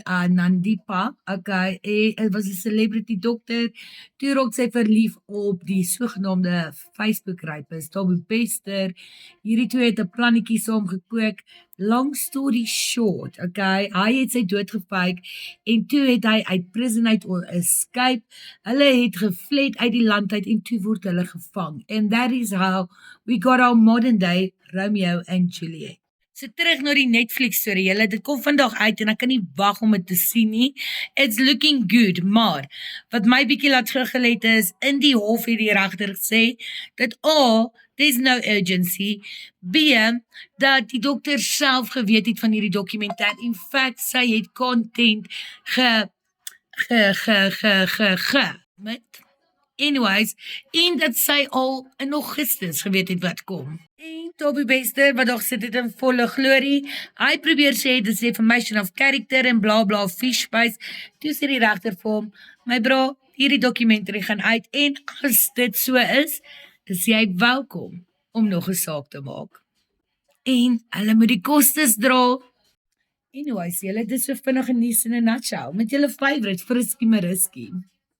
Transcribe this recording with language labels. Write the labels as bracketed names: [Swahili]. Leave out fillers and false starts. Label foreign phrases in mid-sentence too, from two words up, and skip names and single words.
[Afrikaans] Nandipa, okay, hy was 'n celebrity dokter, toe raak sy verlief op die sogenaamde Facebook rapist, Toby Bester. Hierdie twee het 'n plannetjie saam gekook. [English] Long story short, [Afrikaans] okay, hy het sy dood gefake en toe het hy uit prison uit escape. Hulle het gefled uit die land uit en toe word hulle gevang. [English] And that is how we got our modern day Romeo and Juliet. [Afrikaans] So terug na die Netflix storie, julle, dit kom vandag uit en ek kan nie wag om dit te sien nie. [English] It's looking good, [Afrikaans] maar wat my bietjie laat teruggelet is, in die hof het die regter gesê dat A, [English] there's no urgency, [Afrikaans] B, dat die dokter self geweet het van hierdie dokumentêr. [English] In fact, [Afrikaans] sy het content met anyways, en dat sy al in Augustus geweet het wat kom. En Toby Bester, wat nog sit het in volle glorie, hy probeer sê, dis [English] defamation of character [Afrikaans] en [English] bla bla fish spice, [Afrikaans] toe sê die regter vir hom, my bro, hierdie dokumentary gaan uit, en as dit so is jy welkom om nog 'n saak te maak. En hulle moet die kostes dra. Anyways, julle, dis so vinnige nuus in 'n nutshell, met julle favourite Friskie Mariski.